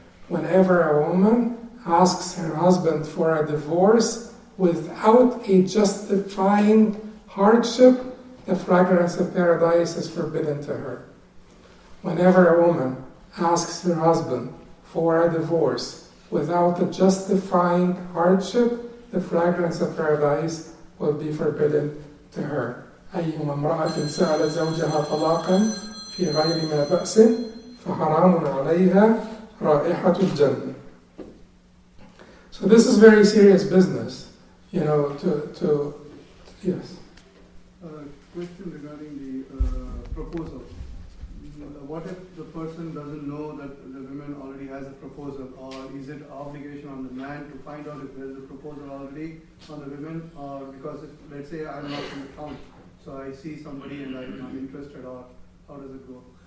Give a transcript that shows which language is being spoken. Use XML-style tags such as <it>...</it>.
<en>Whenever a woman asks her husband for a divorce without a justifying hardship, the fragrance of paradise is forbidden to her. Whenever a woman asks her husband for a divorce without a justifying hardship, the fragrance of paradise will be forbidden to her.</en> <ar>أيما امرأة سألت زوجها طلاقا في غير ما بأس فحرام عليها رائحة الجنة.</ar> <en>So this is very serious business, yes. Question regarding the proposal. What if the person doesn't know that the woman already has a proposal, or is it obligation on the man to find out if there is a proposal already on the women, or because let's say I'm not in the town, so I see somebody and I'm interested, or how does it go?</en>